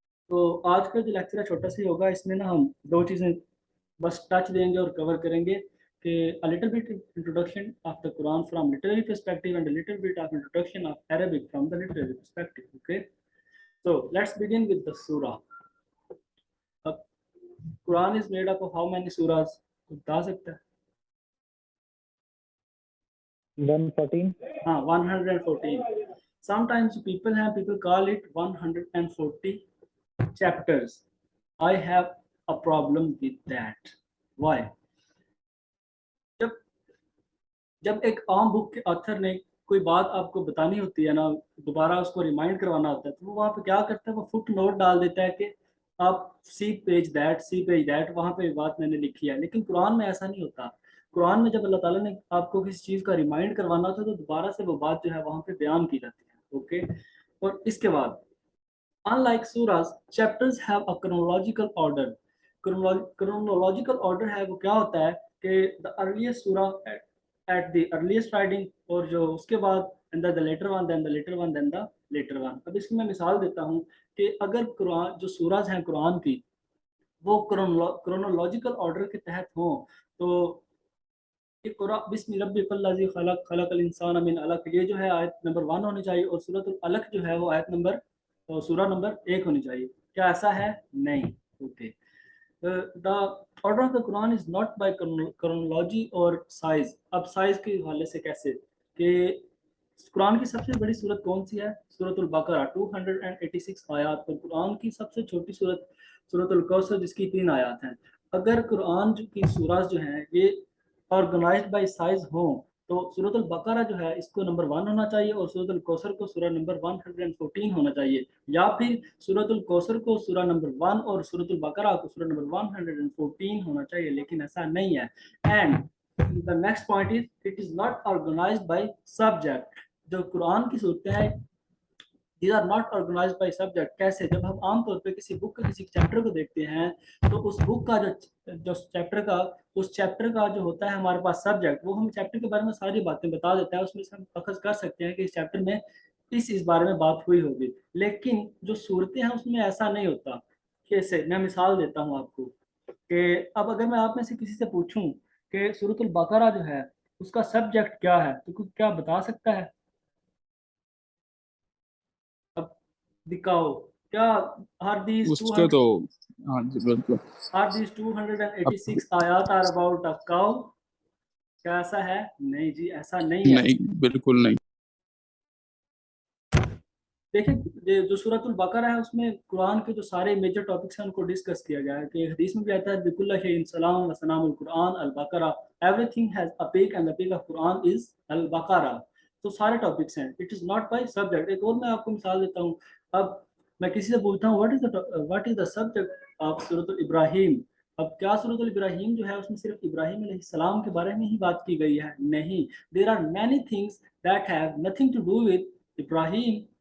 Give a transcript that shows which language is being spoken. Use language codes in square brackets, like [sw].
[ur] تو آج کا جو لیکچر ہے چھوٹا سا ہی ہوگا, اس میں نا ہم دو چیزیں بس ٹچ دیں گے اور کور کریں گے کہ [en] a little bit introduction of the Quran from literary perspective and a little bit of introduction of Arabic from the literary perspective. Okay, so let's begin with the surah. Quran is made up of how many surahs? [ur] بتا سکتا ہے؟ [en] 114. 114. Sometimes people call it 140 chapters. I have a problem with that. Why? [ur] جب ایک عام بک کے author نے کوئی بات آپ کو بتانی ہوتی ہے نا, دوبارہ اس کو ریمائنڈ کروانا ہوتا ہے, تو وہ وہاں پہ کیا کرتا ہے, وہ فٹ نوٹ ڈال دیتا ہے کہ آپ سی پیج دیٹ وہاں پہ بات میں نے لکھی ہے. لیکن قرآن میں ایسا نہیں ہوتا. قرآن میں جب اللہ تعالیٰ نے آپ کو کسی چیز کا ریمائنڈ کروانا ہوتا ہے تو دوبارہ سے وہ بات جو ہے وہاں پہ بیان کی جاتی ہے. اوکے, اور اس کے بعد [en] unlike surahs, chapters have a chronological order. Chronological order [ur] ہے وہ کیا ہوتا ہے کہ [en] the earliest surah at the earliest writing, [ur] اور جو اس کے بعد [en] and the later one, then the later one, then the later one. [ur] اب اس کی میں مثال دیتا ہوں کہ اگر قرآن جو سورج ہیں قرآن کی وہ کرونولوجیکل آرڈر کے تحت ہوں تو [ar] اقرأ بسم ربک الذی خلق خلق الانسان من علق, [ur] یہ جو ہے آیت نمبر 1 ہونی چاہیے, اور سورۃ العلق جو ہے وہ آیت نمبر سورہ نمبر 1 ہونی چاہیے. کیا ایسا ہے؟ نہیں. [en] Okay, the order of the Quran is not by chronology or size. [ur] اب سائز کے حوالے سے کیسے کہ قرآن کی سب سے بڑی سورت کون سی ہے؟ سورۃ البقرہ 286 آیات, اور قرآن کی سب سے چھوٹی سورت سورۃ الکوثر جس کی 3 آیات ہیں. اگر قرآن کی سورات جو ہیں یہ آرگنائزڈ بائی سائز ہوں تو سورۃ البقرہ جو ہے اس کو نمبر 1 ہونا چاہیے, اور سورۃ الکوثر کو سورہ نمبر 114 ہونا چاہیے, یا پھر سورۃ الکوثر کو سورہ نمبر 1 اور سورۃ البقرہ کو سورہ نمبر 114 ہونا چاہیے. لیکن ایسا نہیں ہے. [en] And the next point is it is not organized by subject. [ur] جو قرآن کی صورتیں ہیں [en] these are not organized by subject. [ur] کیسے؟ جب ہم عام طور پہ کسی بک کا کسی چیپٹر کو دیکھتے ہیں تو اس بک کا جو چیپٹر کا جو ہوتا ہے ہمارے پاس سبجیکٹ, وہ ہم چیپٹر کے بارے میں ساری باتیں بتا دیتا ہے, اس میں سے ہم اخذ کر سکتے ہیں کہ اس چیپٹر میں اس بارے میں بات ہوئی ہوگی. لیکن جو صورتیں ہیں اس میں ایسا نہیں ہوتا. کیسے؟ میں مثال دیتا ہوں آپ کو کہ اب اگر میں آپ میں سے کسی سے پوچھوں کہ سورۃ البقرہ جو ہے اس کا سبجیکٹ کیا ہے تو کیا بتا سکتا ہے؟ اب دکھاؤ کیا ہر دیز اس کا تو ہاں جی بالکل [en] 286 آیات are about a cow. [ur] کیا ایسا ہے؟ نہیں جی, ایسا نہیں ہے. نہیں, بالکل نہیں. دیکھیں جو سورۃ البقرہ ہے اس میں قرآن کے جو سارے میجر ٹاپکس ہیں ان کو ڈسکس کیا گیا ہے کہ حدیث میں بھی آتا ہے [ar] بِكُلِّ شَيْءٍ سَلَامٌ وَسَلَامُ القرآن البقرہ, [en] everything has a peak and the peak of Quran is [ur] البقرہ. تو سارے ٹاپکس ہیں, [en] it is not by subject. [ur] ایک اور میں آپ کو مثال دیتا ہوں. اب میں کسی سے پوچھتا ہوں [en] what is the subject of [ur] سورۃ الابراہیم, اب کیا سورۃ الابراہیم جو ہے اس میں صرف ابراہیم علیہ السلام کے بارے میں ہی بات کی گئی ہے؟ نہیں, [en] there are many things that have nothing to do with Ibrahim.